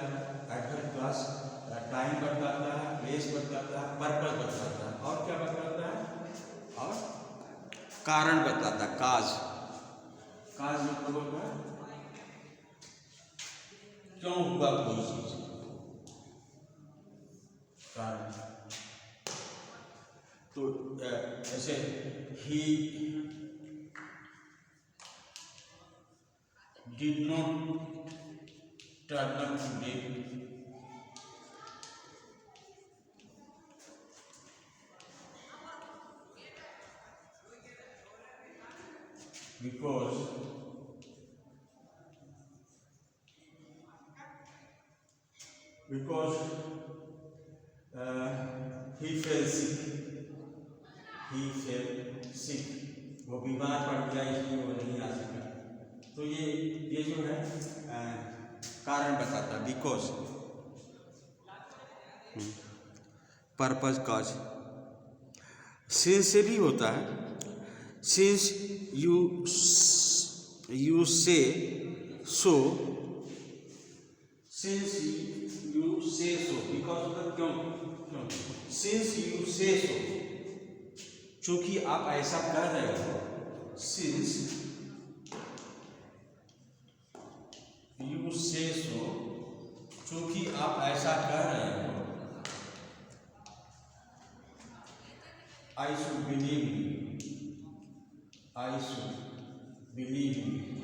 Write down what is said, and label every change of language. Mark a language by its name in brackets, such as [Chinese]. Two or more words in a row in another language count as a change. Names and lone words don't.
[English] adverb clause [Hindi] टाइम बताता है, प्लेस बताता है, पर्पस बताता है, और क्या बताता है, और कारण बताता है, काज मतलब होता है क्यों हुआ कोई चीज, कारण। तो ऐसे ही [English] did not turn up today because he fell sick, [Hindi] वो बीमार पड़ गया इसलिए वो नहीं आ सका। तो ये जो है कारण बताता है, बिकॉज, पर्पस, कॉज। [English] सिंस [Hindi] से भी होता है, [English] सिंस you say so, since you say so, because [Hindi] मतलब क्यों, [English] since you say so, [Hindi] चूंकि आप ऐसा कर रहे हो, [English] since you say so, [Hindi] चूंकि आप ऐसा कर रहे हो, [English] I should believe you, I should believe you,